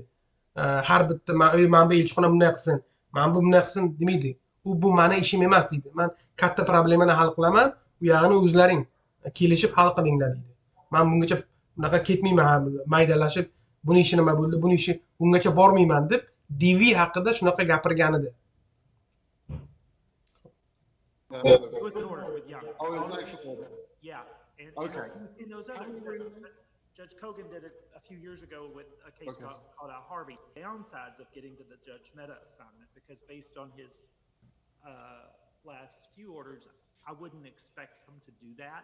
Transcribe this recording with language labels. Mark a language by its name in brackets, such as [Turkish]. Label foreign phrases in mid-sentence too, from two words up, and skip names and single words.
[Uzbek] Har bitta mana bu elchixona bunday qilsin, mana bu bunday qilsin demaydi. Bu meni ishim emas deydi. Men katta problemani hal qilaman, u yog'ini o'zlaring kelishib hal qilinglar deydi. Men bungacha bunaqa ketmayman, maydalashib buni ishi nima bo'ldi, buni ishi bungacha bormayman deb DV haqida shunaqa gapirgan edi. [English] It was an order with Young. Oh, it was an actual order. Yeah. And in those other, Judge Kogan did it a few years ago with a case called out Harvey. Downsides of getting to the Judge Mehta assignment, because based on his last few orders, I wouldn't expect him to do that.